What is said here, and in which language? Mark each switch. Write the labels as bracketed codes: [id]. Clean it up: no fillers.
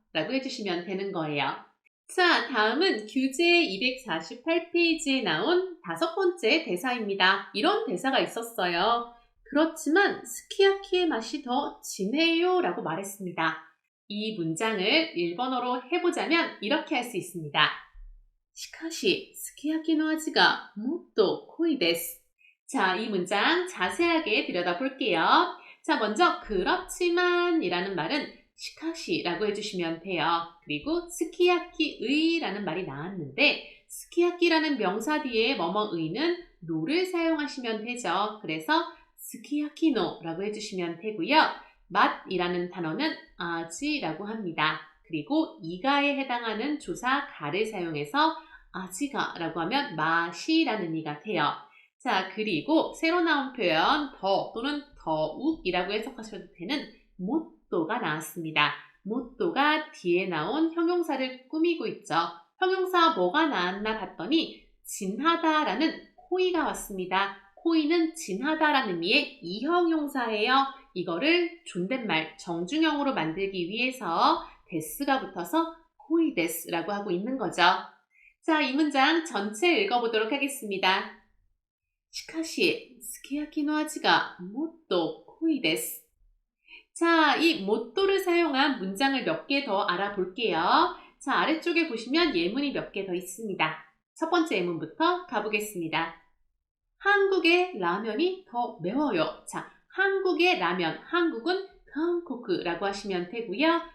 [ko] 라고 해주시면 되는 거예요. 자, 다음은 교재 248페이지에 나온 5번째 대사입니다. 이런 대사가 있었어요. 그렇지만 스키야키의 맛이 더 진해요 라고 말했습니다. 이 문장을 일본어로 해보자면 이렇게 할 수 있습니다. [ja] しかし、すき焼きの味がもっと濃いです. [ko] 자, 이 문장 자세하게 들여다볼게요. 자, 먼저 그렇지만 이라는 말은 시카시라고 해주시면 돼요. 그리고 스키야키의 라는 말이 나왔는데 스키야키라는 명사 뒤에 뭐뭐의는 노를 사용하시면 되죠. 그래서 스키야키노라고 해주시면 되고요. 맛이라는 단어는 아지라고 합니다. 그리고 이가에 해당하는 조사 가를 사용해서 아지가라고 하면 맛이라는 의미가 돼요. 자, 그리고 새로 나온 표현 더 또는 더욱이라고 해석하셔도 되는 못도가 나왔습니다. 못도가 뒤에 나온 형용사를 꾸미고 있죠. 형용사 뭐가 나왔나 봤더니 진하다라는 코이가 왔습니다. 코이는 진하다라는 의미의 이형용사예요. 이거를 존댓말 정중형으로 만들기 위해서 데스가 붙어서 코이데스라고 하고 있는 거죠. 자, 이 문장 전체 읽어보도록 하겠습니다. [ja] しかし、すき焼きの味がもっと濃いです. [ko] 자, 이 못도를 사용한 문장을 몇 개 더 알아볼게요. 자, 아래쪽에 보시면 예문이 몇 개 더 있습니다. 첫 번째 예문부터 가보겠습니다. 한국의 라면이 더 매워요. 자, 한국의 라면, 한국은 한국이라고 하시면 되고요.